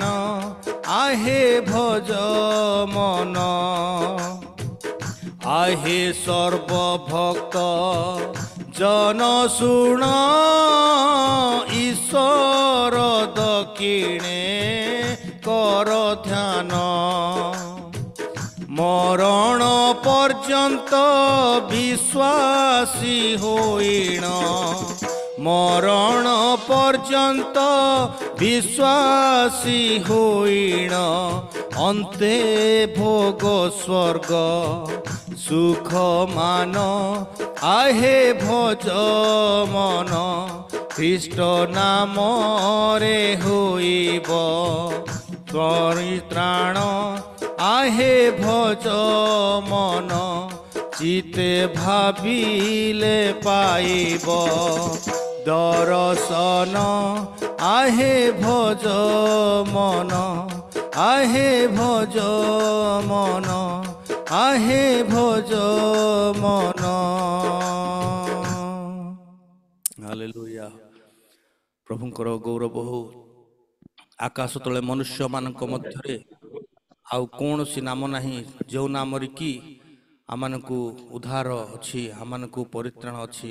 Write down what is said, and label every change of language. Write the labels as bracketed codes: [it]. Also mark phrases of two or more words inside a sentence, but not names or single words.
[or] ଆହେ ଭଜ ମନ ଆହେ ସର୍ବଭକ୍ତ ଜନ ଶୁଣ ଈଶ୍ୱର ଦକ୍ଷିଣେ କର ଧ୍ୟାନ। ମରଣ ପର୍ଯ୍ୟନ୍ତ ବିଶ୍ୱାସୀ ହୋଇଣ ମରଣ ପର୍ଯ୍ୟନ୍ତ ବିଶ୍ୱାସୀ ହୋଇଣ ଅନ୍ତେ ଭୋଗ ସ୍ୱର୍ଗ ସୁଖ ମାନ ଆହେ ଭଜ ମନ ଖ୍ରୀଷ୍ଟ ନାମରେ ହୋଇବ ପରିତ୍ରାଣ ଆହେ ଭଜ ମନ ଚିତେ ଭାବିଲେ ପାଇବ ଦର୍ଶନ ଆହେ ଭଜ ମନ ଆହେ ଭଜ ମନ ଆହେ ଭଜ ମନ। ହାଲେଲୁୟା। ପ୍ରଭୁଙ୍କର ଗୌରବ ହଉ। ଆକାଶ ତଳେ ମନୁଷ୍ୟମାନଙ୍କ ମଧ୍ୟରେ ଆଉ କୌଣସି ନାମ ନାହିଁ ଯେଉଁ ନାମରେ କି ଆମମାନଙ୍କୁ ଉଦ୍ଧାର ଅଛି, ଆମମାନଙ୍କୁ ପରିତ୍ରାଣ ଅଛି।